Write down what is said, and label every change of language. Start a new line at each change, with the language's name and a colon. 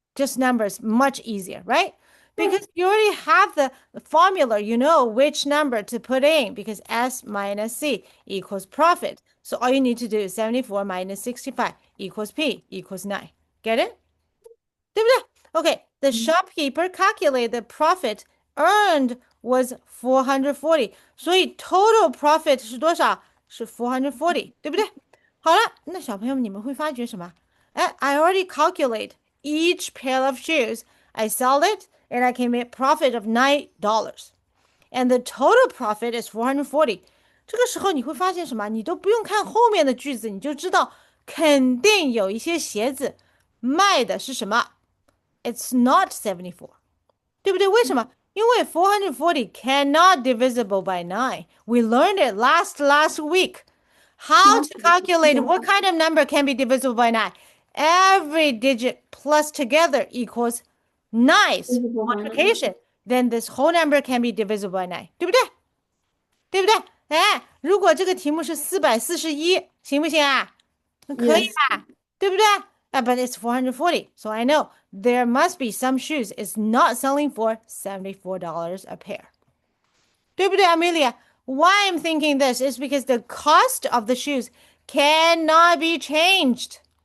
English: Just numbers, much easier, right? Because you already have the formula, you know which number to put in because S minus C equals profit. So all you need to do is 74 minus 65 equals P equals 9. Get it?
Chinese: 对不对?
English: Okay, the shopkeeper calculated the profit earned was 440.
Chinese: 所以 total profit 是多少？是440，对不对？好了，那小朋友们你们会发觉什么？
English: 哎，I already calculate each pair of shoes. I sell it and I can make profit of $9. And the total profit is 440.
Chinese: 这个时候你会发现什么？你都不用看后面的句子，你就知道肯定有一些鞋子卖的是什么。
English: It's not 74.
Chinese: 对不对？为什么？因为
English: 440 cannot divisible by 9. We learned it last week. How to calculate what kind of number can be divisible by 9? Every digit plus together equals 9 multiplication. Then this whole number can be divisible by 9.
Chinese: 对不对？对不对？哎，如果这个题目是441，行不行啊？可以吧？对不对？
English: but it's 440. So I know there must be some shoes is not selling for $74 a pair.
Chinese: 对不对,
English: Amelia? Why I'm thinking this is because the cost of the shoes cannot be changed.